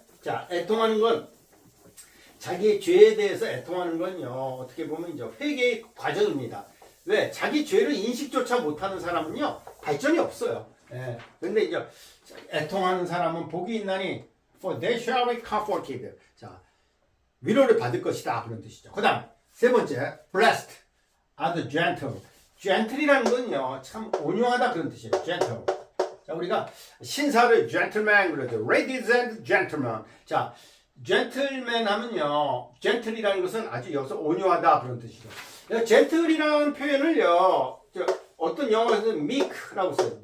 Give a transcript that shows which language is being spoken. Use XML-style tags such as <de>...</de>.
<ko>자, 애통하는 건 자기의 죄에 대해서 애통하는 건요. 어떻게 보면 이제 회개의 과정입니다. 왜? 자기 죄를 인식조차 못하는 사람은요. 발전이 없어요. 근데 이제 애통하는 사람은 복이 있나니</ko> <en>for they shall be comforted.</en> <ko>자, 위로를 받을 것이다 그런 뜻이죠. 그다음 세 번째,</ko> <en>blessed are the gentle.</en> <ko>gentle이라는 건요, 참 온유하다 그런 뜻이에요.</ko> <en>gentle.</en> <ko>자, 우리가 신사를 gentleman 그러죠.</ko> <en>ladies and gentlemen.</en> <ko>자, gentleman 하면요, gentle이라는 것은 아주 여기서 온유하다 그런 뜻이죠. gentle이라는 표현을요, 어떤 영어에서는 meek라고 써요.</ko>